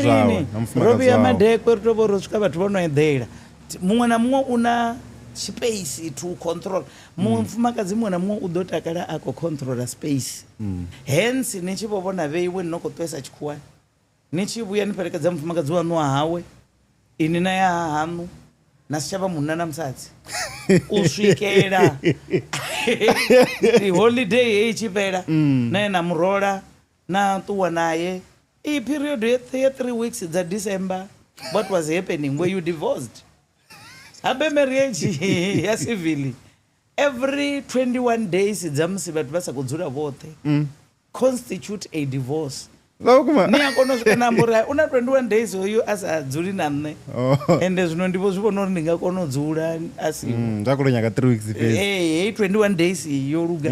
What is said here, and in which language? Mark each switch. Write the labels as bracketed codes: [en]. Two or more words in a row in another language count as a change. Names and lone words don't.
[ve] lini ro vhuya madekwe ri tovho ro swika vhathu vho no eḓela muṅwe na muṅwe u na [en] space to control [ve] mufumakadzi muṅwe na muṅwe u ḓo takala a khou controla space hence ni tshi vho vhona vheiwe ni no khou ṱuwesa tshikhuwani ni tshi vhuya ni fhelekedza mufumakadzi waṋu wa hawe ini na ya hahaṋu na si tsha vha munna na musadzi u swikela holiday heyi tshi fhela naye na murola na ṱuwa naye iyi period ya 3 weeks dza December [en] what was happening were you divorced [ve] habe marriage ya civil [en] every 21 days [ve] dza musi vhathu vha sa khou dzula vhoṱhe [en] constitute a divorce [ve] ni a kona u swika na mbori una 21 days hoyu a sa dzuli na nṋe ende zwino ndi vho zwi vhona uri ndi nga kona u dzula a si zwa khou nyaga 3 weeks fhedzi hey 21 days yo luga